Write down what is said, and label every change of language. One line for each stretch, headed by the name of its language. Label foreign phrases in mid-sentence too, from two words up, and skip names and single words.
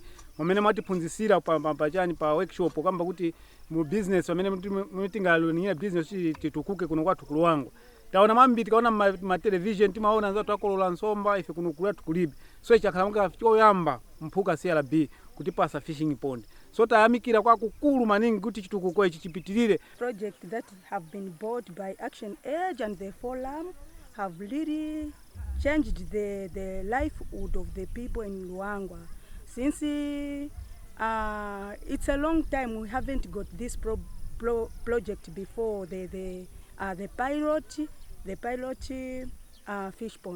Nyanja: Mwamene matiphunzisira pachani pa workshop kamba kuti mu business wamene mutingalo ni business titukuke kuno kwa Luangwa. Taona mambi tikaona ma television timaona nzatu akolola nsomba ife kuno kula tukulibe. So ichakalamuka choyamba mpuka CRB kuti pasa
English: fishing pond.
Nyanja: So tayamikira kwa kukulu maningi kuti chitukuko ichi chipitirire.
English: Project that have been bought by Action Age and the Forum have really changed the livelihood of the people in Luangwa. Since it's a long time we haven't got this project before, the pilot fish pond.